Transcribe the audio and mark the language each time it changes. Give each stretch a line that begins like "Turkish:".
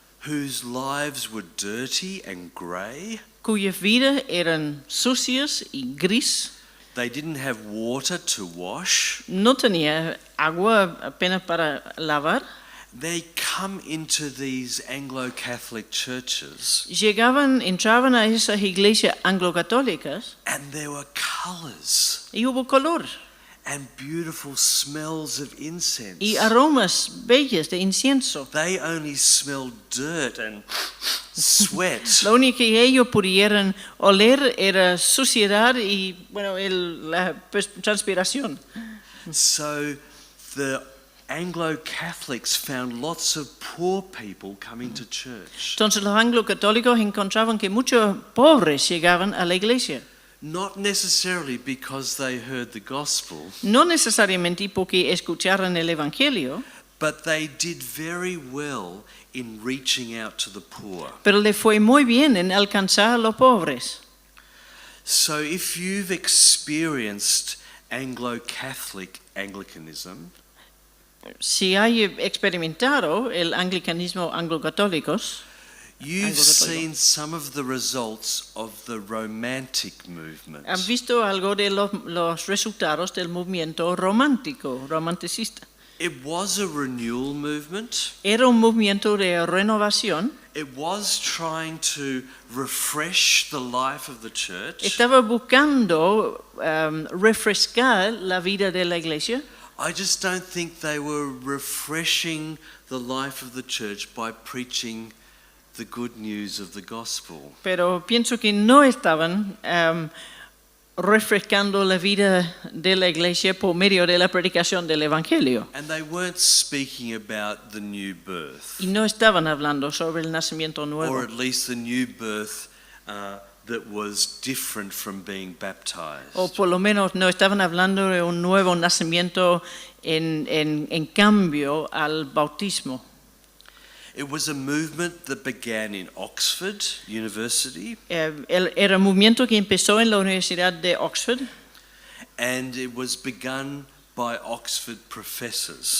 English: whose lives were dirty and grey,
Spanish: cuyas vidas eran sucias y gris,
English: they didn't have water to wash,
Spanish: no tenía agua apenas para lavar,
English: they come into these Anglo-Catholic churches
Spanish: entraban a esas iglesias anglocatólicas
English: and there were colours
Spanish: y hubo color
English: and beautiful smells of incense.
Spanish: y aromas bellas de incienso.
English: They only smelled dirt and sweat.
Spanish: Lo único que ellos pudieran oler era suciedad y la transpiración.
English: So the Anglo-Catholics found lots of poor people coming to church.
Spanish: Entonces los anglocatólicos encontraban que muchos pobres llegaban a la iglesia.
English: Not necessarily because they heard the gospel,
Spanish: No necesariamente porque escucharan el evangelio,
English: but they did very well in reaching out to the poor.
Spanish: pero le fue muy bien en alcanzar a los pobres.
English: So if you've experienced Anglo-Catholic Anglicanism,
Spanish: Si hay experimentado el anglicanismo anglocatólicos,
English: you've
Spanish: Anglo-católico.
English: seen some of the results of the romantic movement.
Spanish: han visto algo de los resultados del movimiento romanticista.
English: It was a renewal movement.
Spanish: Era un movimiento de renovación.
English: It was trying to refresh the life of the church.
Spanish: Estaba buscando refrescar la vida de la iglesia.
English: I just don't think they were refreshing the life of the church by preaching the good news of the gospel.
Spanish: Pero pienso que no estaban refrescando la vida de la iglesia por medio de la predicación del evangelio.
English: And they weren't speaking about the new birth,
Spanish: Y no estaban hablando sobre el nacimiento
English: or
Spanish: nuevo.
English: at least the new birth that was different from being baptized.
Spanish: O por lo menos no estaban hablando de un nuevo nacimiento en cambio al bautismo.
English: It was a movement that began in Oxford University,
Spanish: Era un movimiento que empezó en la Universidad de Oxford
English: and it was begun by Oxford professors.